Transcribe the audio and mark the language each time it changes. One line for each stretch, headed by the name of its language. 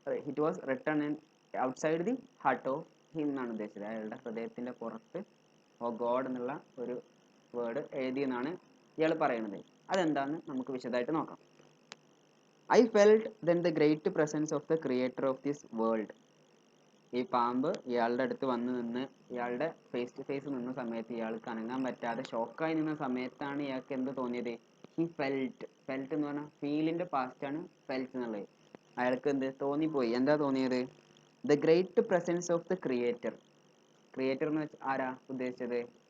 English: It was written in outside the heart of him
Malayalam: എന്നാണ് ഉദ്ദേശിച്ചത്. അയാളുടെ ഹൃദയത്തിന്റെ പുറത്ത് ഓ ഗോഡ് എന്നുള്ള ഒരു വേർഡ് എഴുതിയെന്നാണ് ഇയാൾ പറയുന്നത്. അതെന്താന്ന് നമുക്ക് വിശദമായിട്ട് നോക്കാം.
English: I felt then the great presence of the creator of this world.
Malayalam: ഈ പാമ്പ് ഇയാളുടെ അടുത്ത് വന്ന് നിന്ന് ഇയാളുടെ ഫേസ് ടു ഫേസ് നിന്ന സമയത്ത് ഇയാൾക്ക് അനങ്ങാൻ പറ്റാതെ ഷോക്കായി നിന്ന സമയത്താണ് ഇയാൾക്ക് എന്ത് തോന്നിയത്?
English: he felt
Malayalam: എന്ന് പറഞ്ഞാൽ ഫീലിന്റെ പാസ്റ്റ് ആണ് ഫെൽറ്റ് എന്നുള്ളത്. അയാൾക്ക് എന്ത് തോന്നിപ്പോയി? എന്താ തോന്നിയത്?
English: The great presence of the creator.
Malayalam: Creator എന്ന് വെച്ചാൽ ആരാ ഉദ്ദേശിച്ചത്?